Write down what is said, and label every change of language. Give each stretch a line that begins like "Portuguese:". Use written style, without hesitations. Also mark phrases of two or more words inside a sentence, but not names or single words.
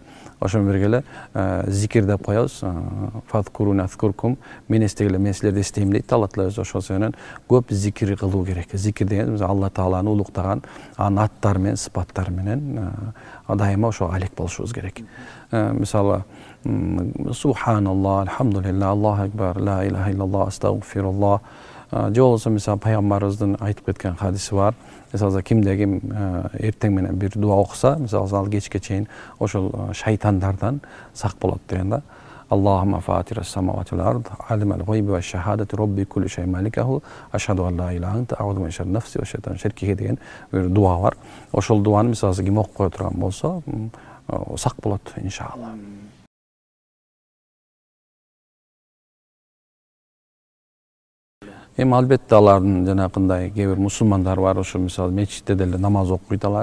Kyrgyz: Ошон бирге эле зикир деп коебуз.
Arabic: فاذكروني أذكركم,
Kyrgyz: мен эстегиле мен силерди эстейм дейт Алла Таала өзү. Ошол себептен көп зикир кылуу керек. Зикир деген биз Алла Тааланы улуктаган анын аттары менен, сыпаттары менен дайыма ошо алек болушубуз керек. Мисалы,
Arabic: سبحان الله، الحمد لله، الله أكبر، لا إله إلا الله, астагфируллах.
Kyrgyz: Же болсо мисалы пайгамбарыбыздын айтып кеткен хадиси бар. Мисалы, кимде ким эртең менен бир дуа окуса, мисалы кечке чейин ошол шайтандардан сак болот деген да.
Arabic: اللهم فاطر السماوات والأرض، عالم الغيب والشهادة رب كل شيء مليكه، أشهد أن لا إله أنت، أعوذ من شر نفسي والشيطان وشركه
Kyrgyz: деген бир дуа бар. Ошол дуаны мисалы ким окуп кое турган болсо, сак болот иншалла. Эми албетте алардын жанакындай кээ бир мусулмандар бар, ошо мисалы мечитте деле намаз окуйт алар.